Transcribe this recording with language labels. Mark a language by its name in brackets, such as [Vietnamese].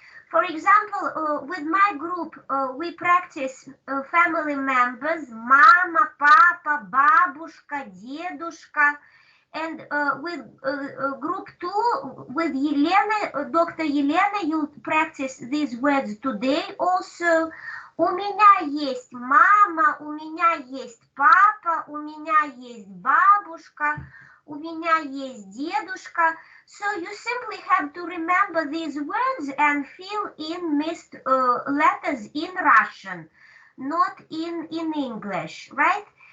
[English] For example, with my group, we practice family members, [Russian] mama, papa, babushka, dedushka, [English] and with group 2, with Елена, Dr. Елена, you'll practice these words today also. [Russian] У меня есть мама, у меня есть папа, у меня есть бабушка, у меня есть дедушка. [English] So you simply have to remember these words and fill in missed letters in Russian, not in English, right?